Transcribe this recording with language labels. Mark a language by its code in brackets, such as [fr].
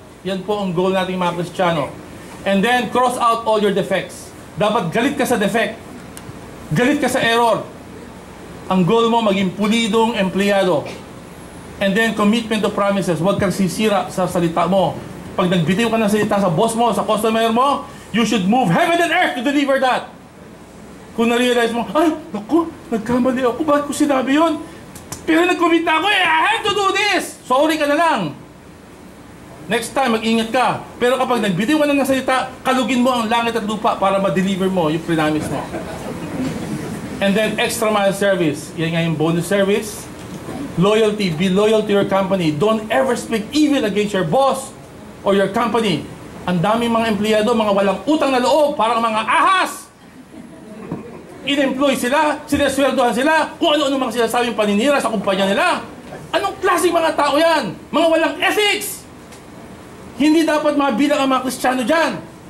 [tl] Yan po ang goal nating mga Kristiyano. [en] And then, cross out all your defects. [tl] Dapat galit ka sa defect. Galit ka sa error. Ang goal mo, maging pulidong empleyado. [en] And then, commitment to promises. [tl] Huwag kang sisira sa salita mo. Pag nagbitiw ka ng salita sa boss mo, sa customer mo, [en] you should move heaven and earth to deliver that. [tl] Kung na-realize mo, ay, naku, nagkamali ako. Bakit ko sinabi yun? Pero nag-commit na ako eh. [en] I have to do this. Sorry [tl] ka na lang. [en] Next time, [tl] mag-ingat ka. Pero kapag nagbitiw ka na ng salita, kalugin mo ang langit at lupa para ma-deliver mo yung promise mo. [en] And then, extra mile service. [tl] Yan nga yung [en] bonus service. Loyalty. Be loyal to your company. Don't ever speak evil against your boss or your company. [tl] Ang daming mga empleyado, mga walang utang na loob, parang mga ahas. In-employ sila, sinaswerdohan sila, kung ano-ano mga sinasabing paninira sa kumpanya nila. Anong klaseng mga tao yan? Mga walang ethics! Hindi dapat mabilang ang mga Kristiyano dyan.